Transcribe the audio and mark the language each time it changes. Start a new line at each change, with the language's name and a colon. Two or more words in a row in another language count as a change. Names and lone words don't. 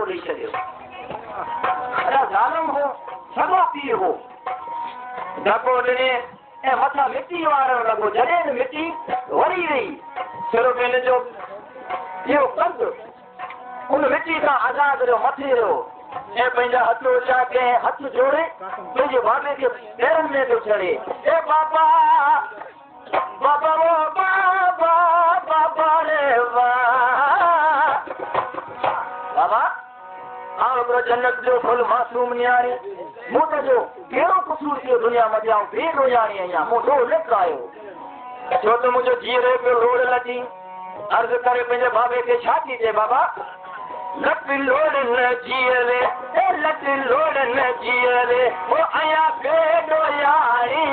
Sindhi: ॾेई छॾियो अड़ा ज़ालिम हो सॻो पीउ हो धको ॾिने ऐं मथां मिटी वारण लॻो जॾहिं मिटी वरी वई सिर्फ़ु हिन जो इहो कंधु उन मिटी खां आज़ादु रहियो मथे रहियो ऐं पंहिंजा हथ उचा कंहिं हथ जोड़े पंहिंजे बाबे खे पेरनि में थो छॾे ए बाबा बाबा वो बाबा बाबा रे बाबा आओ हिकिड़ो जन्नत जो फुल मासूम नियाणी मूं त जो कहिड़ो कसूर थियो दुनिया में ॼाऊं बेग नियाणी आहियां मूं ॾोह लिख आयो छो त मुंहिंजो जीअरे पियो लोड़ लॻी अर्ज़ु करे पंहिंजे बाबे खे छा थी चए बाबा लट लोड़ न जीअरे लट लोड़ न जीअरे वो आया बेडो यार